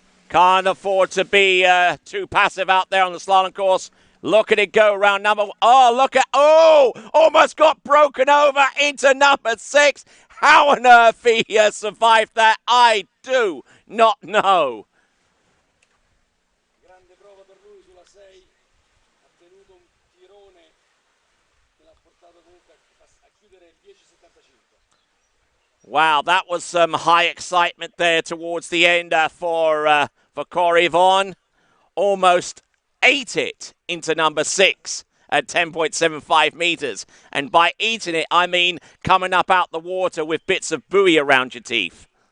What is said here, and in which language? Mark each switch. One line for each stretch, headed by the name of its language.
English: Can't afford to be too passive out there on the slalom course. Look at it go. Round number 1. Oh, look at... Oh! Almost got broken over into number 6. How on earth he survived that? I do not know.
Italian: Grande prova per lui sulla 6. Ha tenuto un tirone che l'ha portato comunque a chiudere il 10.75.
English: Wow, that was some high excitement there towards the end for Cory Vaughn. Almost ate it into number 6 at 10.75 meters. And by eating it, I mean coming up out the water with bits of buoy around your teeth.